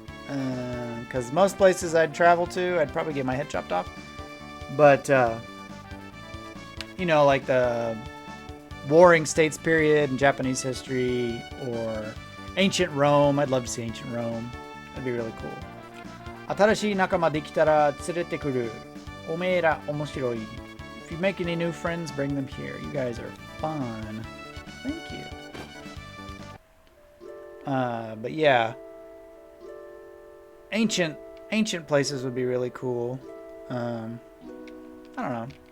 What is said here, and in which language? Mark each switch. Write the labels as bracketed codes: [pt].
[en] Because most places I'd travel to, I'd probably get my head chopped off. But, you know, like the Warring States period in Japanese history, or ancient Rome. I'd love to see ancient Rome. That'd be really cool. [ja] 新しい仲間できたら連れてくる。おめえら面白い。 [en] If you make any new friends, bring them here. You guys are fun. Thank you. But yeah. Ancient places would be really cool. I don't know.